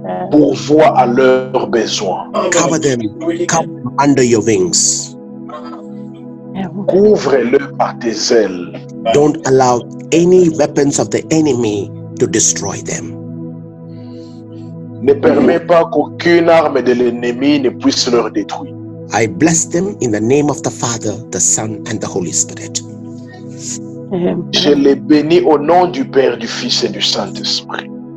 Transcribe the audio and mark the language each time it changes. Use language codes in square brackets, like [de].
[fr] Pourvois à leurs besoins. [en] Cover them under your wings. [fr] Couvre-le par tes ailes. [en] Don't allow any weapons of the enemy to destroy them. [fr] Ne permets pas qu'aucune arme de l'ennemi ne puisse leur détruire. [en] I bless them in the name of the Father, the Son, and the Holy Spirit. [fr] Je les bénis au nom du Père, du Fils et du Saint-Esprit.